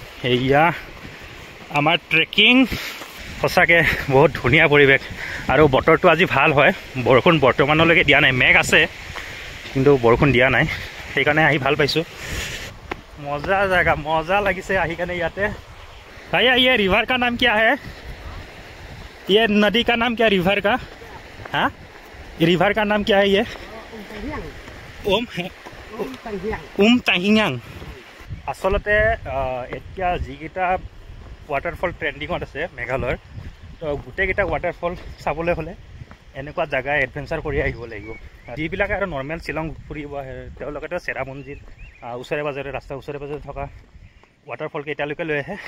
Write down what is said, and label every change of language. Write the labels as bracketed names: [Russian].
[Assamese] এয়া আমাৰ ট্ৰেকিং। সঁচাকৈ বহুত ধুনীয়া পৰিৱেশ। আৰু বতৰটো আজি ভাল হয়। বৰষুণ বৰ্তমানলৈকে দিয়া নাই, মেঘ আছে কিন্তু বৰষুণ দিয়া নাই, সেইকাৰণে আহি ভাল পাইছোঁ। মজা জেগা, মজা লাগিছে আহি কাৰণে ইয়াতে। [Hindi] भैया ये रिवर का नाम क्या है? ये नदी का नाम क्या है रिवर का? हाँ, रिवर का नाम क्या है ये? ओम ताहियांग। [Assamese] আচলতে এতিয়া যিকেইটা ৱাটাৰফল ট্ৰেণ্ডিঙত আছে মেঘালয়ৰ, তো গোটেইকেইটা ৱাটাৰফল চাবলৈ হ'লে এনেকুৱা জেগা এডভেঞ্চাৰ কৰি আহিব লাগিব। যিবিলাকে আৰু নৰ্মেল শ্বিলং ফুৰিব আহে, তেওঁলোকেতো চেৰাপুঞ্জীৰ ওচৰে পাজৰে, ৰাস্তাৰ ওচৰে পাজৰে থকা ৱাটাৰফল কেইটালৈকে লৈ আহে।